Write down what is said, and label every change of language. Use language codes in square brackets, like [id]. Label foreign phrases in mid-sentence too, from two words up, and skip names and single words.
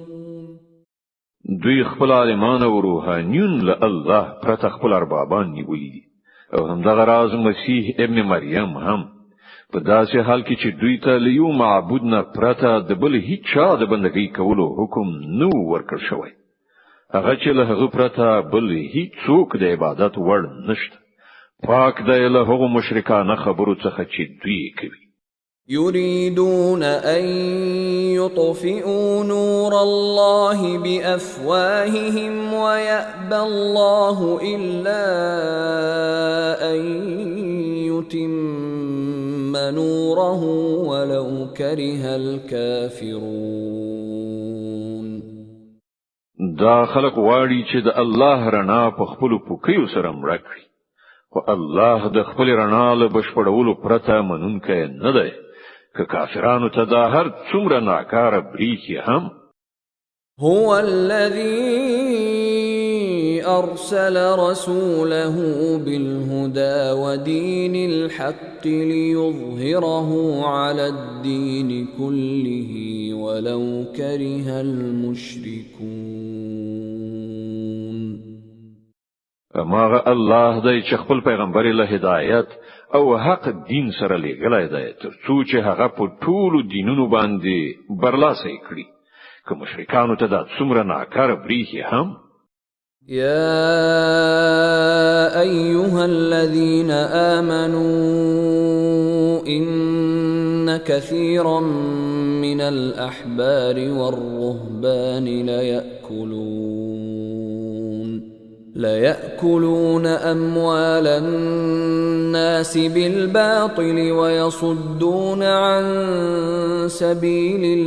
[ps] دوی خپل عالمان او روحانیون له الله پرته خپل اربابان نیولي دي او همدغه راز مسیح ابن مریم هم په داسې حال کې چې دوی ته له یو معبود نه پرته د بل هیڅ چا د بندګۍ کولو حکم نه ورکړ شوی. هغه چې له هغه پرته بل هیڅ څوک د عبادت وړ نشته. پاک دی له هغو مشرکانه خبرو څخه چې دوی کوي. [ar] يريدون أن يطفئوا نور الله بأفواههم ويأبى الله إلا أن يتم نوره ولو كره الكافرون. [ps] دا خلق واړي چې د الله رڼا په خپل پوکیو سره مړ کړي، خو الله د خپل رڼا له بشپړولو پرته منونکی نه دی. که کافرانو ته دا هر څومره ناکاره بریښي هم. [ar] هو الذي أرسل رسوله بالهدى ودين الحق ليظهره على الدين كله ولو كره المشركون. [ps] اماغه الله دی چې خپل پیغمبر له هدایت او حق دین سره لګلای دی تر څو چې هغه په ټولو دینونو باندې برلاسه کړي. که مشرکانو ته دا څومره ناکاره بریښي هم. [ar] يا أيها الذين آمنوا إن كثيرا من الأحبار والرهبان ليأكلون أموال الناس بالباطل ويصدون عن سبيل